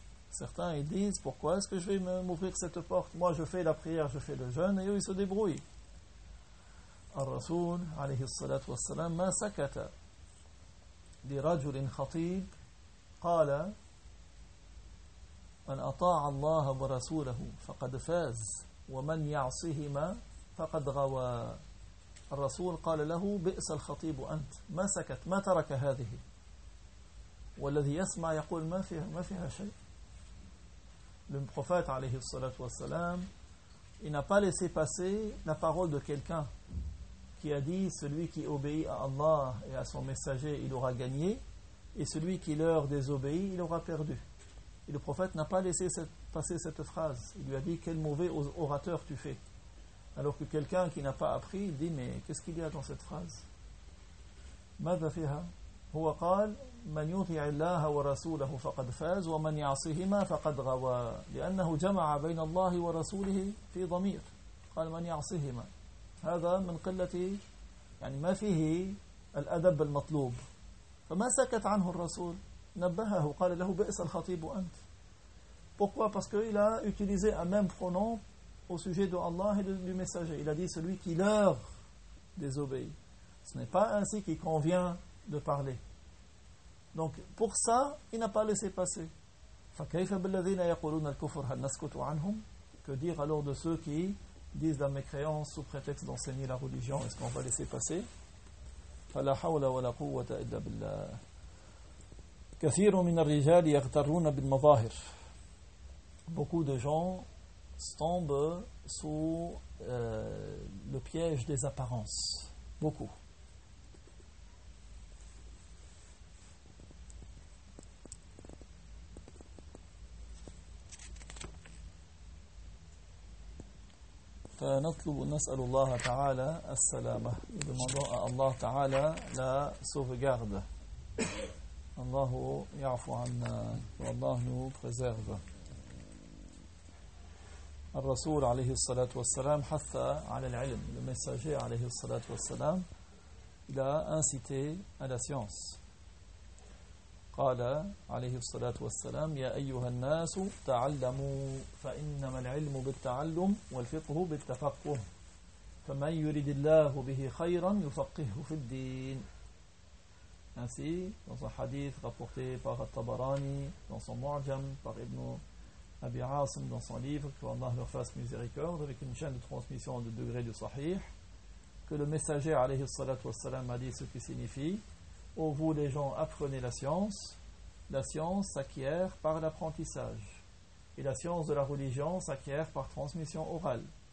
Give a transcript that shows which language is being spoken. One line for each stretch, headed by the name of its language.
French: Certains ils disent pourquoi est-ce que je vais m'ouvrir cette porte? Moi je fais la prière, je fais le jeûne et eux ils se débrouillent.
Arabic: الرسول عليه الصلاة والسلام ما سكت لرجل خطيب قال من أطاع الله ورسوله فقد فاز ومن يعصهما فقد غوى. الرسول قال له بئس الخطيب أنت, ما سكت, ما ترك هذه, والذي يسمع يقول ما فيها شيء.
French: Le prophète
Arabic: عليه الصلاة والسلام,
French: il n'a pas laissé passer la parole de quelqu'un qui a dit celui qui obéit à Allah et à son messager, il aura gagné, et celui qui leur désobéit, il aura perdu. Et le prophète n'a pas laissé passer cette phrase. Il lui a dit, quel mauvais orateur tu fais. Alors que quelqu'un qui n'a pas appris, il dit, mais qu'est-ce qu'il y a dans cette phrase ?
Arabic: ماذا فيها ? هو قال, من يطع الله ورسوله فقد فاز ومن يعصيهما فقد غوى. لأنه جمع بين الله ورسوله في ضمير. قال من يعصيهما. هذا من قلة, يعني ما فيه الأدب المطلوب. فما سكت عنه الرسول, نبهه, قال له بئس الخطيب أنت.
French: Pourquoi? Parce qu'il a utilisé un même pronom au sujet de Allah et du messager. Il a dit celui qui leur désobéit. Ce n'est pas ainsi qu'il convient de parler. Donc pour ça, il n'a pas laissé passer.
Arabic: فَكَيْفَ بِالَّذِينَ يَقُولُونَ الْكُفْرَ هَلْ نَسْكُتُ عَنْهُمْ.
French: Que dire alors de ceux qui disent la mécréance sous prétexte d'enseigner la religion, est-ce qu'on va laisser passer ?
Arabic: فَلَا حَوْلَ وَلَا قُوَّةَ إِلَّا بِاللَّهِ. كَثِيرُ مِنَ الرِّجَالِ يَغْتَرُونَ بِالْمَظَاهِرِ.
French: Beaucoup de gens tombent sous le piège des apparences. Beaucoup.
Arabic: فنطلب نسأل الله تعالى السلامة.
French: Demandons à Allah تعالى la sauvegarde.
Arabic: الله يعفو عنا.
French: والله nous préserve.
Arabic: الرسول عليه الصلاة والسلام حث على العلم.
French: Le messager
Arabic: عليه الصلاة والسلام
French: il a incité à la science.
Arabic: قال عليه الصلاة والسلام يا أيها الناس تعلموا فإنما العلم بالتعلم والفقه بالتفقه فمن يريد الله به خيرا يفقهه في الدين.
French: Ainsi dans un hadith rapporté par At-Tabarani dans son Mu'jam, par Ibn Abi Asim dans son livre, que Allah leur fasse miséricorde, avec une chaîne de transmission de degré du sahih, que le messager
Arabic: عليه الصلاة والسلام
French: a dit ce qui signifie: ô vous les gens, apprenez la science s'acquiert par l'apprentissage, et la science de la religion s'acquiert par transmission orale.